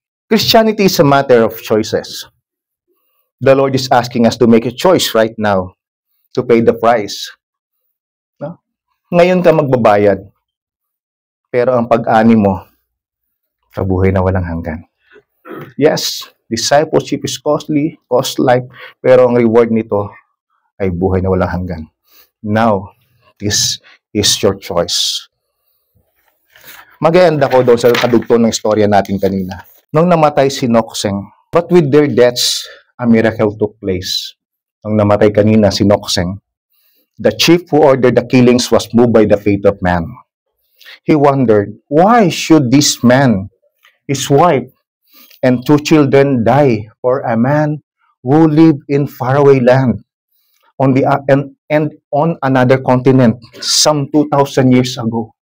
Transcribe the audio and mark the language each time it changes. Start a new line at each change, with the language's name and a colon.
English: Christianity is a matter of choices. The Lord is asking us to make a choice right now to pay the price.
Filipino: No? Ngayon ka magbabayad. Pero ang pag-ani mo, sa buhay na walang hanggan.
English: Yes, discipleship is costly, cost life,
Filipino: pero ang reward nito ay buhay na walang hanggan.
English: Now, this is your choice.
Filipino: Mag-e-end ako doon sa kadugtong ng istorya natin kanina. Nung namatay si Nokseng,
English: but with their deaths, a miracle took place.
Filipino: Nung namatay kanina si Nokseng,
English: the chief who ordered the killings was moved by the faith of man. He wondered, why should this man, his wife, and 2 children die for a man who lived in faraway land on the and on another continent some 2,000 years ago?